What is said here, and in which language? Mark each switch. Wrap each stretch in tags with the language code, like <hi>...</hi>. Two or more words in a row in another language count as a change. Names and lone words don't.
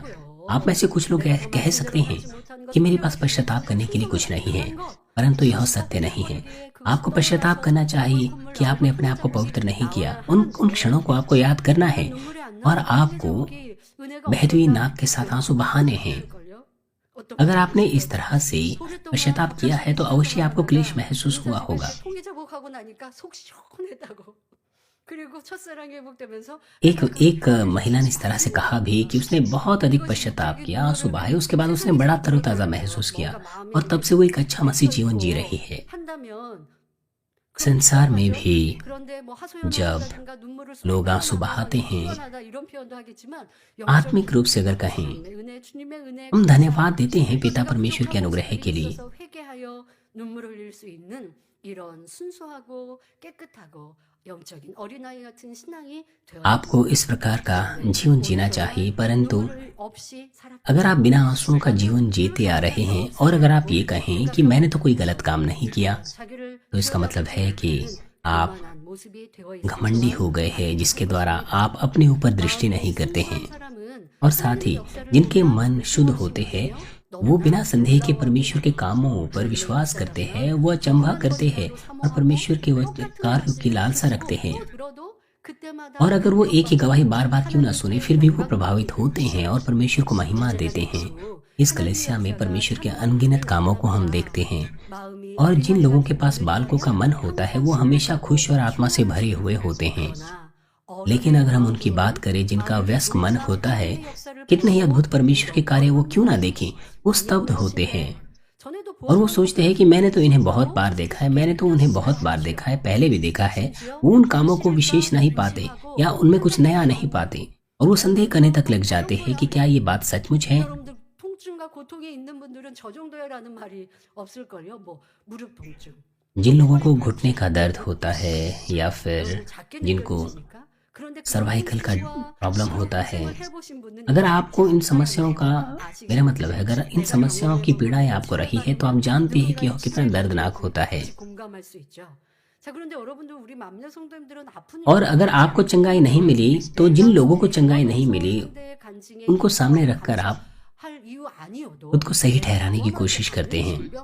<hi>आप में से कुछ लोग कह सकते हैं कि मेरे पास पश्चाताप करने के लिए कुछ नहीं है, परंतु यह सत्य नहीं है। आपको पश्चाताप करना चाहिए कि आपने अपने आप को पवित्र नहीं किया। उन क्षणों को आपको याद करना है और आपको बहती हुई नाक के साथ आंसू बहाने हैं। अगर आपने इस तरह से पश्चाताप किया है तो अवश्य आपको क्लेश महसूस हुआ होगा।</hi> <ko>통일자복하고 나니까 속 시원했다고. 그리고 첫사랑이 회복되면서</ko> <hi>एक महिला ने इस तरह से कहा भी कि उसने बहुत अधिक पश्चाताप किया, आंसू बहाए, उसके बाद उसने बड़ा तरोताजा महसूस किया और तब से वो एक अच्छा मसीह जीवन जी रही है।</hi> <ko>한다면</ko> <hi>संसार में भी</hi> <ko>그런데 뭐 하소연</ko> <hi>जब</hi> <ko>하다든가 눈물을</ko> <hi>लोग आंसू बहाते हैं,</hi> <ko>쏟아내다 이런 표현도 하겠지만</ko> <hi>आत्मिक रूप से अगर कहें,</hi> <ko>은혜 주님의 은혜</ko> <hi>हम धन्यवाद देते हैं पिता परमेश्वर के अनुग्रह के लिए।</hi> <ko>있어서 회개하여 눈물을 흘릴 수 있는 이런 순수하고 깨끗하고 영적인 어린아이 같은 신앙이 되어</ko> <hi>आपको इस प्रकार का जीवन जीना चाहिए, परंतु</hi> <ko>눈물 없이 살았다.</ko> <hi>अगर आप बिना आंसुओं का जीवन जीते आ रहे हैं और अगर आप ये कहें कि मैंने तो कोई गलत काम नहीं किया,</hi> <ko>자기를</ko> <hi>तो इसका मतलब है कि आप</hi> <ko>교만한 모습이 되어 있습니다.</ko> <hi>घमंडी हो गए हैं, जिसके द्वारा आप अपने ऊपर दृष्टि नहीं करते हैं।</hi> <ko>사람은</ko> <hi>और साथ ही जिनके मन शुद्ध होते हैं वो बिना संदेह के परमेश्वर के कामों पर विश्वास करते हैं, वो अचंभा करते हैं और परमेश्वर के कार्यों की लालसा रखते हैं।</hi> <ko>들어도 그때마다</ko> <hi>और अगर वो एक ही गवाही बार बार क्यों ना सुने फिर भी वो प्रभावित होते हैं और परमेश्वर को महिमा देते हैं। इस कलीसिया में परमेश्वर के अनगिनत कामों को हम देखते हैं</hi> <ko>마음이</ko> <hi>और जिन लोगों के पास बालकों का मन होता है वो हमेशा खुश और आत्मा से भरे हुए होते हैं। लेकिन अगर हम उनकी बात करें जिनका व्यस्क मन होता है, कितने ही अद्भुत परमेश्वर के कार्य वो क्यों ना देखें, वो स्तब्ध होते हैं</hi> <ko>전에도</ko> <hi>और वो सोचते हैं कि मैंने तो इन्हें बहुत बार देखा है, मैंने तो उन्हें बहुत बार देखा है, पहले भी देखा है। वो उन कामों को विशेष नहीं पाते या उनमें कुछ नया नहीं पाते और वो संदेह करने तक लग जाते हैं कि क्या ये बात सचमुच है।</hi> <ko>여러분들 통증과 고통이 있는 분들은 저 정도야라는 말이 없을걸요. 뭐 무릎 통증.</ko> <hi>जिन लोगों को घुटने का दर्द होता है या फिर</hi> <ko>여러분 작게</ko> <hi>जिनको</hi> <ko>느껴지십니까?</ko> <hi>सर्वाइकल का प्रॉब्लम होता है। अगर आपको इन समस्याओं का, मेरा मतलब है अगर इन समस्याओं की पीड़ाएं आपको रही है तो आप जानते हैं कि यह कितना दर्दनाक होता है। और अगर आपको चंगाई नहीं मिली तो जिन लोगों को चंगाई नहीं मिली उनको सामने रखकर आप खुद को सही ठहराने की कोशिश करते हैं।</hi>